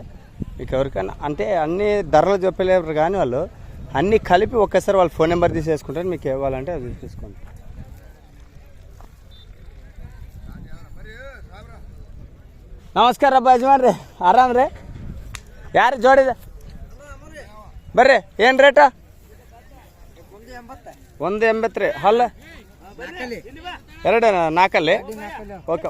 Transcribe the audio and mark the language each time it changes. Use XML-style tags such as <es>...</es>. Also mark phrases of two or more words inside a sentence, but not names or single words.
<te>మీకు ఎవరికైనా అంటే అన్ని ధరలు చెప్పలేరు కానీ వాళ్ళు అన్నీ కలిపి ఒక్కసారి వాళ్ళ ఫోన్ నెంబర్ తీసేసుకుంటారు. మీకు ఇవ్వాలంటే అది తీసుకోండి.</te> <kn>ನಮಸ್ಕಾರ ರಬ್ಬ ಯಜಮಾನ್ರಿ, ಆರಾಮ್ ರೀ? ಯಾರು ಜೋಡಿದೆ ಬರ್ರಿ. ಏನು ರೇಟ? 180 ರೀ. ಹಲ್ಲ 2 4 ಓಕೆ.</kn>